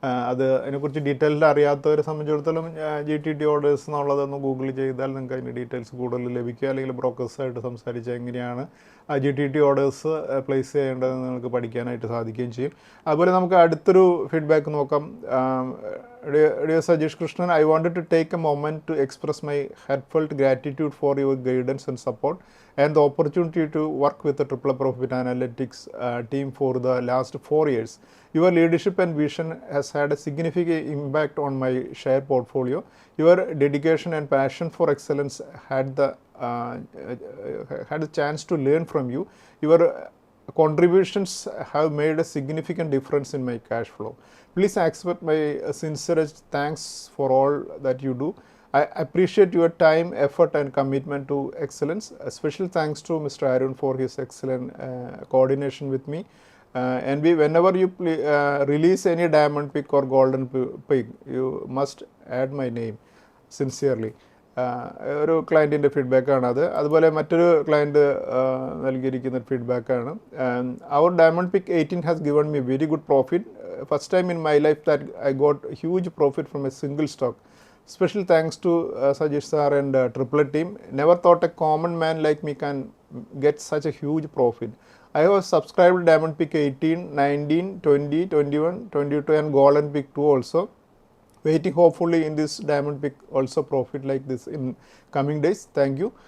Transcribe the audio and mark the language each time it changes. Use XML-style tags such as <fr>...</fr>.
<ml>അത് അതിനെക്കുറിച്ച് ഡീറ്റെയിൽഡ് അറിയാത്തവരെ സംബന്ധിച്ചിടത്തോളം GTT ഓർഡേഴ്സ് എന്നുള്ളതൊന്ന് ഗൂഗിൾ ചെയ്താൽ നിങ്ങൾക്ക് അതിൻ്റെ ഡീറ്റെയിൽസ് കൂടുതൽ ലഭിക്കുക, അല്ലെങ്കിൽ ബ്രോക്കേഴ്സായിട്ട് സംസാരിച്ചാൽ എങ്ങനെയാണ് GTT ഓർഡേഴ്സ് പ്ലേസ് ചെയ്യേണ്ടതെന്ന് നിങ്ങൾക്ക് പഠിക്കാനായിട്ട് സാധിക്കുകയും ചെയ്യും. അതുപോലെ നമുക്ക് അടുത്തൊരു ഫീഡ്ബാക്ക് നോക്കാം.</ml> <en>Dear Sajesh Krishnan, I wanted to take a moment to express my heartfelt gratitude for your guidance and support and the opportunity to work with the Triple Profit Analytics team for the last 4 years. Your leadership and vision has had a significant impact on my share portfolio. Your dedication and passion for excellence had a chance to learn from you. Your contributions have made a significant difference in my cash flow. Please accept my sincerest thanks for all that you do. I appreciate your time, effort and commitment to excellence. A special thanks to Mr. Arun for his excellent coordination with me. And whenever you release any diamond pick or golden pick, you must add my name. Sincerely.</en> <ml>ഒരു ക്ലയൻറ്റിൻ്റെ ഫീഡ്ബാക്കാണ് അത്. അതുപോലെ മറ്റൊരു client നൽകിയിരിക്കുന്ന ഫീഡ്ബാക്കാണ്. അവർ</ml> <en>Diamond Pick 18 has given me very good profit. First time in my life that I got huge profit from a single stock. Special thanks to Sajesh sir and Triple Team. Never thought a common man like me can get such a huge profit. I have subscribed Diamond Pick 18, 19, 20, 21, 22 and Golden Pick 2 also. Waiting hopefully in this Diamond Pick also profit like this in coming days. Thank you.</en>